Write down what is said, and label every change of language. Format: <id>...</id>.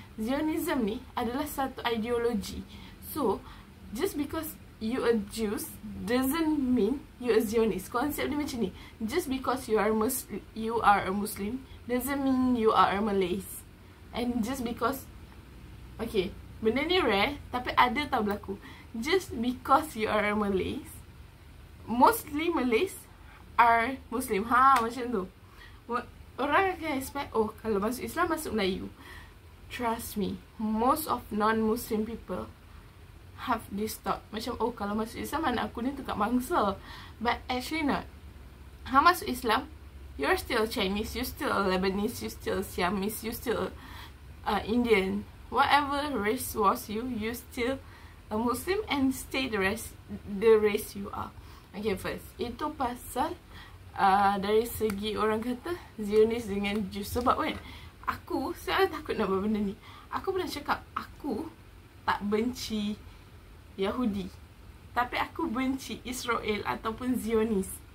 <ms>Zionism ni adalah satu ideologi.</ms> <en>So, just because you are Jews doesn't mean you are Zionist.</en> <ms>Konsep dia macam ni.</ms> <en>Just because you are a Muslim doesn't mean you are a Malays. And just because,</en> <ms>okay, benda ni rare, tapi ada tau berlaku.</ms> <en>Just because you are a Malays, mostly Malays are Muslim.</en> <ms>Macam tu. Orang akan expect, oh, kalau masuk Islam, masuk Melayu.</ms> <en>Trust me, most of non-Muslim people have this thought.</en> <ms>Macam, oh, kalau masuk Islam, anak aku ni tukar bangsa.</ms> <en>But actually not.</en> <ms>Masuk Islam,</ms> <en>you're still Chinese, you're still Lebanese, you're still Siamese, you're still Indian. Whatever race was you, you still a Muslim and stay the race you are.</en> <ms>Okay, first, itu pasal dari segi orang kata Zionis dengan Jews. Sebab kan, saya takut nak buat benda ni. Aku pernah cakap, aku tak benci Yahudi, tapi aku benci Israel ataupun Zionis.</ms>